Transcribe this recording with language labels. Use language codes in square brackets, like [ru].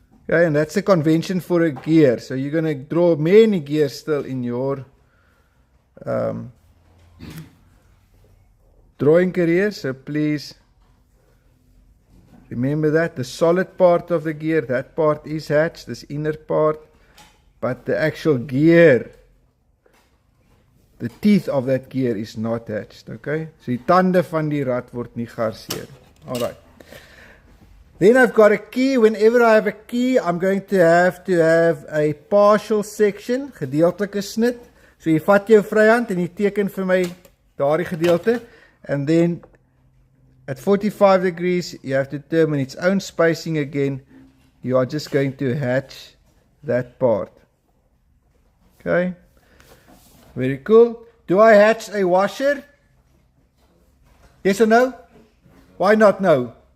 [en] Okay, and that's the convention for a gear. So you're going to draw many gears still in your drawing career. So please remember that the solid part of the gear, that part is hatched, this inner part, but the actual gear, the teeth of that gear is not hatched. [af] Okay, so die tande van die rad word nie geharseer. [en] All right. Then I've got a key. Whenever I have a key, I'm going to have a partial section, gedeeltelike snit. [af] So jy vat jou vryhand en jy teken vir my daardie gedeelte. [en] And then at 45 degrees, you have to determine its own spacing again. You are just going to hatch that part. Okay. Very cool. Do I hatch a washer? Yes or no? Why not no?